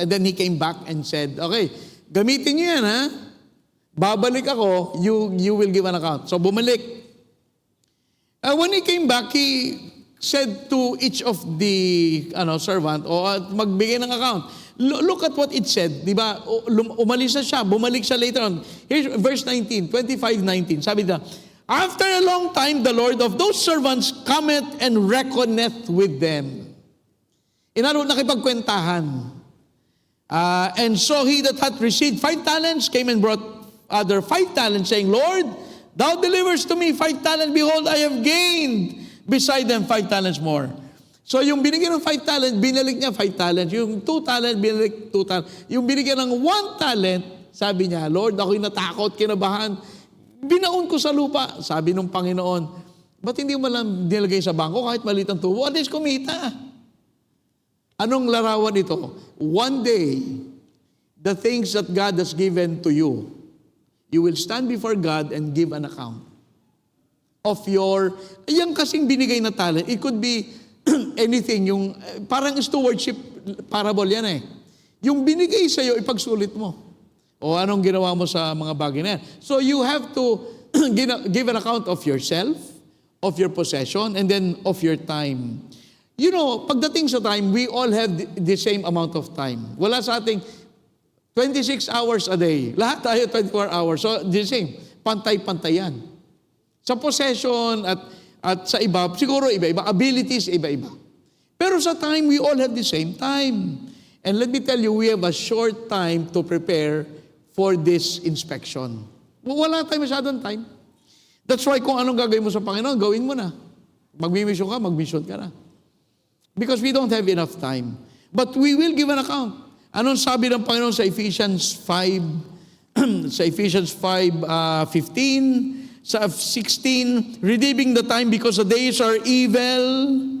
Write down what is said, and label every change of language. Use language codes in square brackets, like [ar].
[en] And then he came back and said, okay, [tl] gamitin niyo yan ha. Babalik ako, [en] you will give an account. [tl] So bumalik. [en] When he came back, he said to each of the servant, [tl] magbigay ng account. [en] Look at what it said, di ba? [tl] Umalis na siya, bumalik siya later on. [en] Here's verse 19, 25:19. [tl] Sabi niya, [en] after a long time, the Lord of those servants cometh and reckoneth with them. [tl] Nakipagkwentahan. [en] And so he that hath received 5 talents came and brought other 5 talents, saying, Lord, thou delivers to me 5 talents. Behold, I have gained beside them 5 talents more. [tl] So yung binigyan ng 5 talent, binalik niya 5 talents. Yung 2 talent, binalik 2 talent. Yung binigyan ng 1 talent, sabi niya, Lord, ako'y natakot, kinabahan. Binaon ko sa lupa. Sabi ng Panginoon, ba't hindi mo lang nilagay sa bangko kahit maliit ang tubo? At least kumita. Anong larawan ito? [en] One day, the things that God has given to you, you will stand before God and give an account of your, [tl] yung kasing binigay na talent. [en] It could be anything, [tl] yung parang stewardship parable yan eh. Yung binigay sa iyo, ipagsulit mo. O anong ginawa mo sa mga bagay na yan. [en] So you have to give an account of yourself, of your possession, and then of your time. You know, [tl] pagdating sa time, [en] we all have the same amount of time. [tl] Wala sa ating 26 hours a day. Lahat tayo 24 hours. So the same. Pantay-pantay yan. Sa possession at sa iba, siguro iba-iba. Abilities, iba-iba. Pero sa time, [en] we all have the same time. And let me tell you, we have a short time to prepare for this inspection. [tl] Wala tayo masyadong time. [en] That's why [tl] kung anong gagawin mo sa Panginoon, gawin mo na. Magmi-mission ka, mag-mission ka na. [en] Because we don't have enough time. But we will give an account. [tl] Anong sabi ng Panginoon sa Ephesians 5, sa Ephesians 5:15, sa 16, [en] redeeming the time because the days are evil.